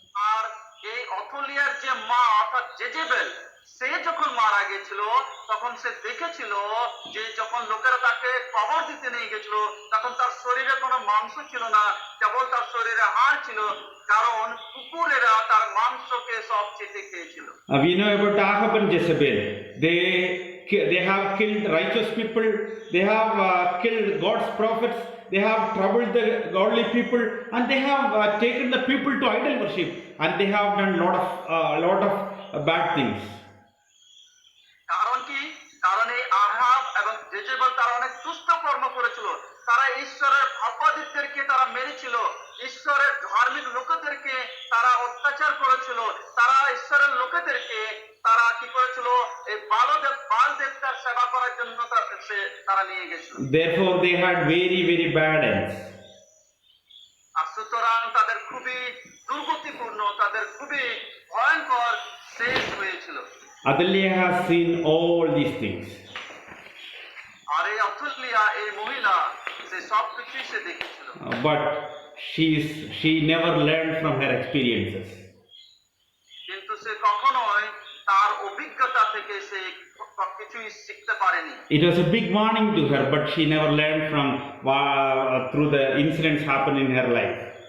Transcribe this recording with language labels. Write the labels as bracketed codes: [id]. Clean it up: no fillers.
[bn] আর এই অথুলিয়ার যে মা অর্থাৎ জেজেবেল, সে যখন মারা গেছিল তখন সে দেখেছিল যে যখন লোকেরা তাকে কবর দিতে নিয়ে গেছিল তখন তার শরীরে কোনো মাংস ছিল না, কেবল তার শরীরে হাড় ছিল, কারণ কুকুরেরা তার মাংসকে সব চেটে খেয়েছিল। [en] We know about Ahab and Jezebel. They have killed righteous people. They have killed God's prophets. They have troubled the godly people, and they have taken the people to idol worship, and they have done lot of bad things. [bn] কারণ কি? কারণ এই আহাব এবং Jezebel তারা অনেক দুষ্ট কর্ম করেছিল। তারা ঈশ্বরের ভক্তদেরকে তারা মেরেছিল, ঈশ্বরের ধার্মিক লোকেদেরকে তারা অত্যাচার করেছিল, তারা ঈশ্বরের লোকেদেরকে তারা কি করেছিল এই বাল দেবতার সেবা করার জন্য তারা নিয়ে গেছিল। [en] Therefore, they had very, very bad ends. [bn] আর সুতরাং তাদের খুবই দুর্গতিপূর্ণ, তাদের খুবই ভয়ঙ্কর শেষ হয়েছিল। [en] Adalia has seen all these things. [bn] আর এই অথুলিয়া, এই মহিলা, সে সব কিছুই সে দেখেছিল। [en] But she never learned from her experiences. [bn] কিন্তু সে কখনোই তার অভিজ্ঞতা থেকে সে কিছুই শিখতে পারেনি। [en] It was a big warning to her, but she never learned from through the incidents happened in her life.